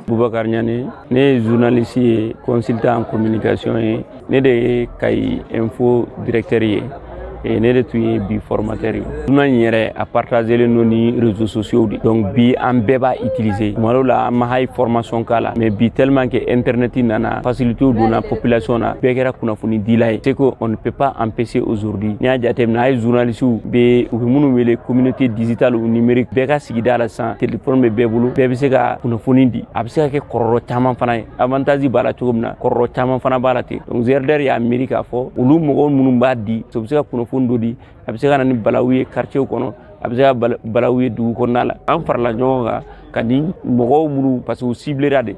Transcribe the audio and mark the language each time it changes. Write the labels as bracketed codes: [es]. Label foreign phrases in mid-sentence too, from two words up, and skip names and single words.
[bm] Abubakar Ɲani ne ye journaliste ye [fr] consultant en communication [bm] ye ne de ye Kayi info directeur ye ne de tun ye bi formateur ye journal in yɛrɛ a partagelen don ni [fr] réseaux sociaux [bm] de donc bi an bɛɛ b'a utiliser tuma dɔw la an ma hali formation k'a la mais bi [fr] tellement que [bm] internet nana facilité donna population na bɛɛ kɛra kunnafoni dila ye [fr] c'est que on ne peut pas empêcher aujourd'hui [bm] n'i y'a jateminɛ a ye journalistes bɛ u bɛ minnu wele [fr] communauté digitale ou numérique [bm] bɛɛ ka sigida la sisan téléphone bɛ bɛɛ bolo bɛɛ bɛ se ka kunnafoni di a bɛ se ka kɛ kɔlɔlɔ caman fana ye avantage b'a la cogo min na kɔlɔlɔ caman fana b'a la ten donc ZRDR y'a miiri k'a fɔ olu mɔgɔw minnu b'a di u bɛ se ka kunnafoni dɔ di a bɛ se ka na ni balawu ye quartier kɔnɔ a bɛ se ka balawu ye dugu kɔnɔna la an farala ɲɔgɔn kan ka ni mɔgɔw minnu [fr] parce que [bm] u ciblera de